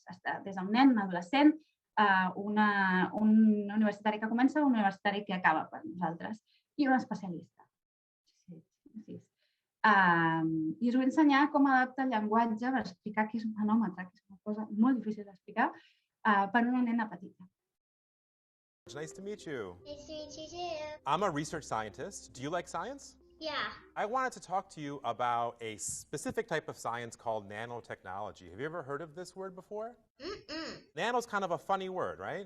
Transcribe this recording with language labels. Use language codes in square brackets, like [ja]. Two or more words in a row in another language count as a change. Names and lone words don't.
[ca] Des d'un nen, un adolescent, un universitari que comença, un universitari que acaba per nosaltres i un especialista. I us vull ensenyar com adapta el llenguatge per explicar què és un nanòmetre, que és una cosa molt difícil d'explicar per una nena petita. [en] Nice to meet you. Nice to meet you too. I'm a research scientist. Do you like science? Yeah. I wanted to talk to you about a specific type of science called nanotechnology. Have you ever heard of this word before? Nano is kind of a funny word, right?